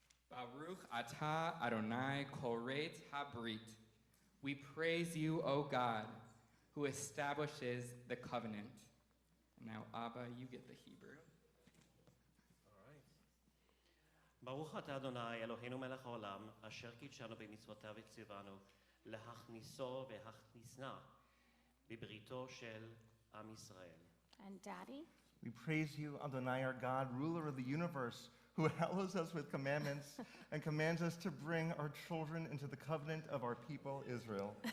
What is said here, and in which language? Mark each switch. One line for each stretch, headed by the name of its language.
Hebrew: Baruch atah Adonai koret habrit.
English: We praise you, O God, who establishes the covenant. And now, Abba, you get the Hebrew.
Hebrew: ברוך אתה אדוני אלוהינו מלך העולם אשר קידשנו במצוותיו וציוונו להכניסו והכניסנה בבריתו של עם ישראל.
English: And Daddy? We praise you, Adonai, our God, ruler of the universe, who hallows us with commandments and commands us to bring our children into the covenant of our people, Israel.